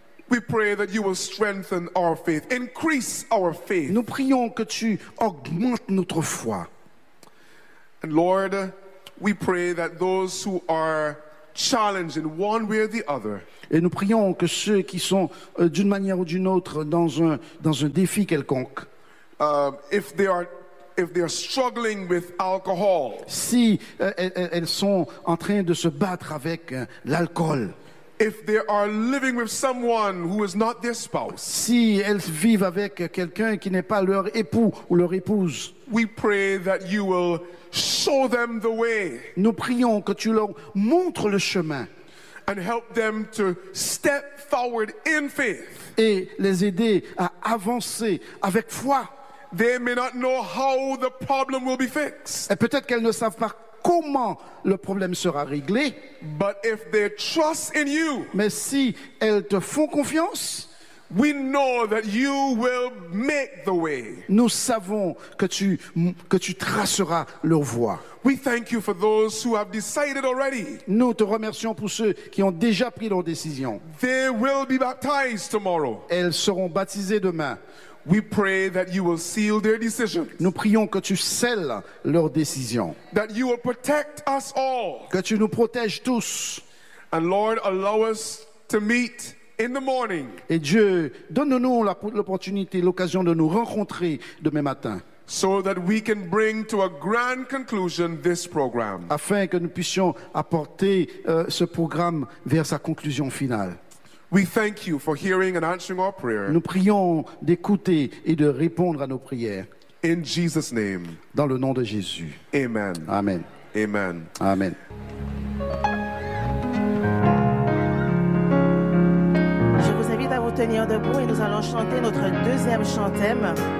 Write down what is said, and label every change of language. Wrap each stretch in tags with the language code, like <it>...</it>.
<en>We pray that you will strengthen our faith, increase our faith.</en> <fr>Nous prions que tu augmentes notre foi.</fr> <en>And Lord, we pray that those who are challenged in one way or the other.</en> <fr>Et nous prions que ceux qui sont d'une manière ou d'une autre dans un défi quelconque.</fr> <en>If they are struggling with alcohol.</en> <fr>Si elles sont en train de se battre avec l'alcool.</fr> <en>If they are living with someone who is not their spouse.</en> <fr>Si elles vivent avec quelqu'un qui n'est pas leur époux ou leur épouse.</fr> <en>We pray that you will show them the way.</en> <fr>Nous prions que tu leur montres le chemin.</fr> <en>And help them to step forward in faith.</en> <fr>Et les aider à avancer avec foi.</fr> <en>They may not know how the problem will be fixed.</en> <fr>Et peut-être qu'elles ne savent pas comment le problème sera réglé.</fr> <en>But if they trust in you,</en> <fr>mais si elles te font confiance,</fr> <en>we know that you will make the way.</en> <fr>Nous savons que tu traceras leur voie.</fr> <en>We thank you for those who have decided already.</en> <fr>Nous te remercions pour ceux qui ont déjà pris leur décision.</fr> <en>They will be baptized tomorrow.</en> <fr>Elles seront baptisées demain.</fr> <en>We pray that you will seal their decisions.</en> <fr>Nous prions que tu scelles leurs décisions.</fr> <en>That you will protect us all.</en> <fr>Que tu nous protèges tous.</fr> <en>And Lord, allow us to meet in the morning.</en> <fr>Et Dieu, donne-nous l'opportunité, l'occasion de nous rencontrer demain matin.</fr> <en>So that we can bring to a grand conclusion this program.</en> <fr>Afin que nous puissions apporter ce programme vers sa conclusion finale.</fr> <en>We thank you for hearing and answering our prayer.</en> <fr>Nous prions d'écouter et de répondre à nos prières.</fr> <en>In Jesus' name.</en> <fr>Dans le nom de Jésus.</fr> <en>Amen.</en> <fr>Amen. Amen. Amen. Je vous invite à vous tenir debout et nous allons chanter notre deuxième chant-thème.</fr>